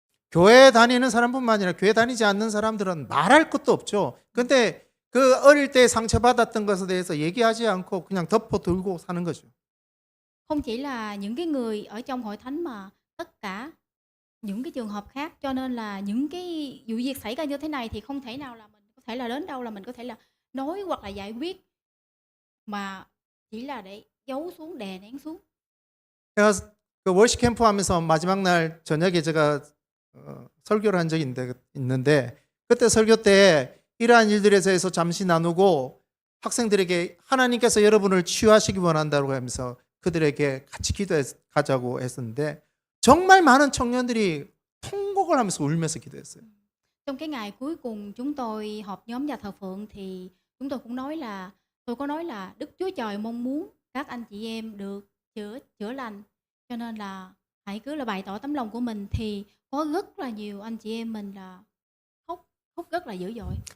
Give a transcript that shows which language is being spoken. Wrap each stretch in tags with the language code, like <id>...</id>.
<ko>교회 다니는 사람뿐만 아니라 교회 다니지 않는 사람들은 말할 것도 없죠. 근데 그 어릴 때 상처받았던 것에 대해서 얘기하지 않고 그냥 덮어두고 사는 거죠.</ko> <vi>Không chỉ là những cái người ở trong hội thánh mà tất cả những cái trường hợp khác, cho nên là những cái vụ việc xảy ra như thế này thì không thể nào là mình có thể là đến đâu là mình có thể là nói hoặc là giải quyết, mà chỉ là để giấu xuống, đè nén xuống.</vi> <ko>제가 그 월시 캠프 하면서 마지막 날 저녁에 제가 설교를 한 적이 있는데 그때 설교 때 이러한 일들에 대해서 잠시 나누고 학생들에게 하나님께서 여러분을 치유하시기 원한다고 하면서 그들에게 같이 기도하자고 했었는데 정말 많은 청년들이 통곡을 하면서 울면서 기도했어요.</ko> <vi>Trong cái ngày cuối cùng chúng tôi họp nhóm và thờ phượng thì chúng tôi cũng nói là tôi có nói là Đức Chúa Trời mong muốn các anh chị em được chữa lành, cho nên là hãy cứ là bày tỏ tấm lòng của mình. Thì có rất là nhiều anh chị em mình là khóc rất là dữ dội.</vi>